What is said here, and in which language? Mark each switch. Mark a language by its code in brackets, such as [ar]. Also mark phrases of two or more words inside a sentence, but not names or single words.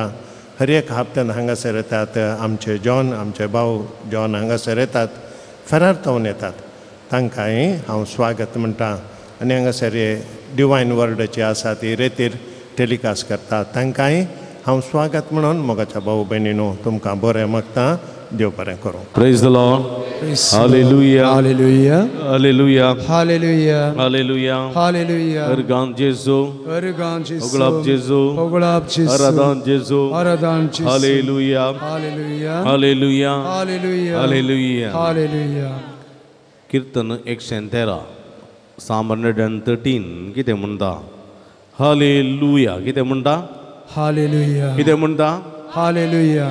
[kok] हर एक हप्त्यान हांगासर येतात आमचे जॉन, आमचे भाव जॉन हांगासर येतात, फेरार्तावन येतात. तांकांय हांव स्वागत म्हणटा. आनी हांगासर हे डिवायन वर्डाची आसा ती रेतीर टेलिकास्ट करतात, तांकांय हांव स्वागत म्हणून मोगाच्या भाऊ भयणीनो तुमकां बरें मागता. देव बरें करूं. [en] Praise the Lord. Hallelujah. Hallelujah. Hallelujah. Hallelujah. Hallelujah. Hallelujah. [kok] Ergan Jesu. Ergan Jesu. Oglap Jesu. Oglap Jesu. Aradan Jesu. Aradan Jesu. Hallelujah. Hallelujah. Hallelujah. Hallelujah. Hallelujah. Hallelujah. कीर्तन 113 Psalm 113 कितें म्हणटा? Hallelujah. कितें म्हणटा? Hallelujah. कितें म्हणटा? Hallelujah.